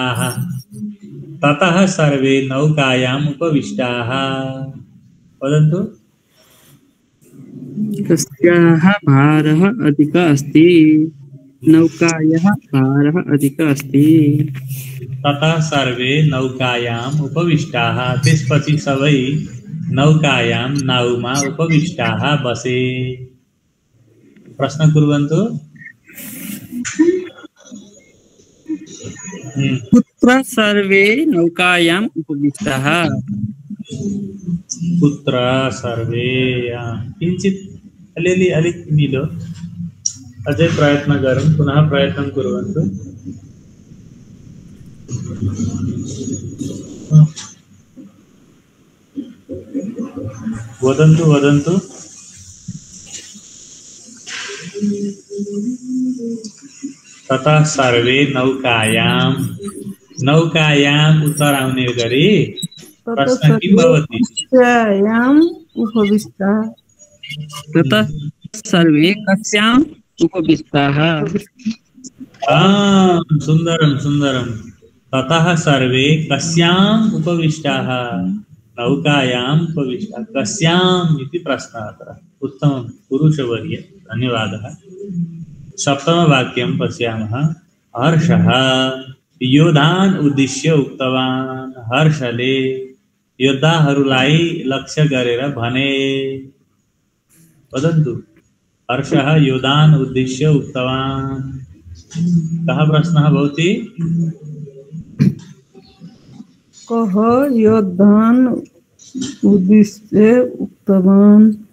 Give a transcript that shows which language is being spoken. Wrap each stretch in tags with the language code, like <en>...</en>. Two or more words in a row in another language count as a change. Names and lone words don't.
<sa>कस्याः ततः सर्वे नौकायाम् उपविष्टाः। वदन्तु। तस्याः भारः अधिकः अस्ति। नौकायाः भारः अधिकः अस्ति। ततः सर्वे नौकायाम् उपविष्टाः।</sa> <ne>त्यसपछि सबै नौकायां नाउमा उपविष्टाः बसे।</ne> <sa>प्रश्न कुर्वन्तु। कुत्र सर्वे नौकायाम् उपविष्टाः। कुत्र सर्वे किञ्चित्</sa> <ne>अलिअलि अलिक मिलो अझै प्रयत्न गरौँ।</ne> <sa>पुनः प्रयत्न कुर्वन्तु। वदन्तु वदन्तु। ततः सर्वे नौकायाम्</sa> <ne>उत्तर आउने गरी</ne> <sa>प्रश्न किं भवति? कस्याम् उपविष्टाः। ततः सर्वे कस्याम् उपविष्टाः। सुन्दरं सुन्दरं। ततः सर्वे कस्याम् उपविष्टाः? नौकायाम् उपविष्टाः। कस्याम् इति प्रश्नः अत्र। उत्तमं पुरुषवर्य, धन्यवादः। सप्तमवाक्यं पश्यामः। हर्षः योद्धान् उद्दिश्य उक्तवान्।</sa> <ne>हर्षले योद्धाहरूलाई लक्ष्य गरेर भने।</ne> <sa>वदन्तु। हर्षः योद्धान् उद्दिश्य उक्तवान्। कः प्रश्नः भवति? कः योद्धान् उद्दिश्य उक्तवान्।</sa>